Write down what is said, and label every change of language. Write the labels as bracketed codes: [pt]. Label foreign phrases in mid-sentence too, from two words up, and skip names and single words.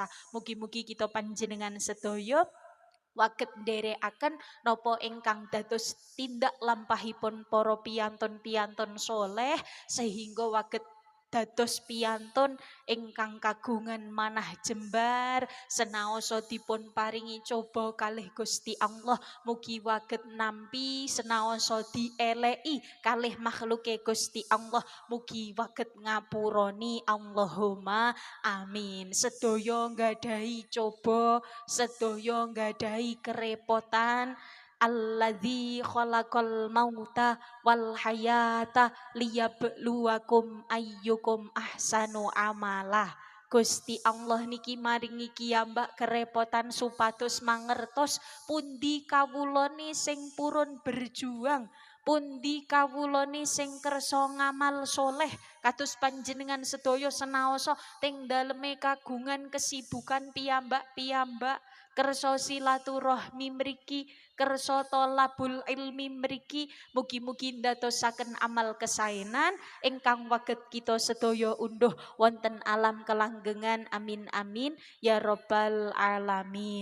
[jv] Mugi-mugi kita panjenengan sedaya waget nderekaken napa ingkang dados tindak lampahipun para piyantun-piyantun soleh sehingga waget dados piyantun ingkang kagungan manah jembar senaosa dipun paringi coba kalih Gusti Allah mugi waget nampi senaosa dieleki kalih makhluke Gusti Allah mugi waget ngapuroni [ar] اللهم آمين. [jv] Sedaya nggadahi coba sedaya nggadahi kerepotan [ar] الذي خلق الموت والحياة ليبلوكم أيكم أحسن عملا. [jv] Gusti Allah niki maringi kiyambak kerepotan supados mangertos pundi kawulane sing purun berjuang, pundi kawulane sing kersa ngamal soleh kados panjenengan sedaya senaosa teng daleme kagungan kesibukan piyambak-piyambak kersa silaturahmi mriki kersa [ar] طلب العلم [jv] mriki mugi-mugi ndadosaken amal kesaenan ingkang waget kita sedaya unduh wonten alam kelanggengan [ar] آمين آمين يا رب العالمين.